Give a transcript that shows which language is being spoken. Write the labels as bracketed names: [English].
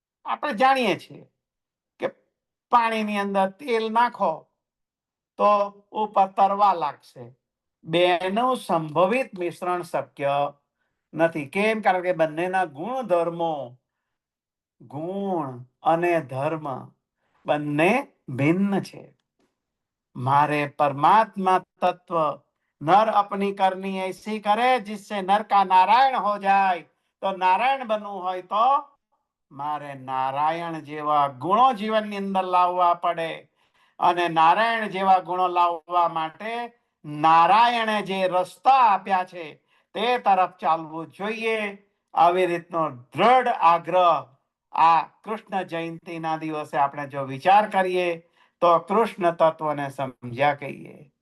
[Gujarati] આપણે જાણીએ છીએ કે પાણીની અંદર તેલ નાખો તો ઉપર તરવા લાગશે. બેનું સંભવિત મિશ્રણ શક્ય નથી. કેમ? કારણ કે બંનેના ગુણધર્મો ગુણ અને ધર્મ બંને ભિન્ન છે. [Hindi] मारे परमात्मा तत्व नर अपनी करनी ऐसी करे जिससे नर का नारायण हो जाए. [Gujarati] तो नारायण बनવું હોય તો મારે નારાયણ જેવા ગુણો જીવનની અંદર લાવવા પડે અને નારાયણ જેવા ગુણો લાવવા માટે નારાયણે જે રસ્તા આપ્યા છે તે તરફ ચાલવું જોઈએ. આવી રીતનો દ્રઢ આગ્રહ આ કૃષ્ણ જયંતિના દિવસે આપણે જો વિચાર કરીએ તો કૃષ્ણ તત્વને સમજ્યા કહીએ.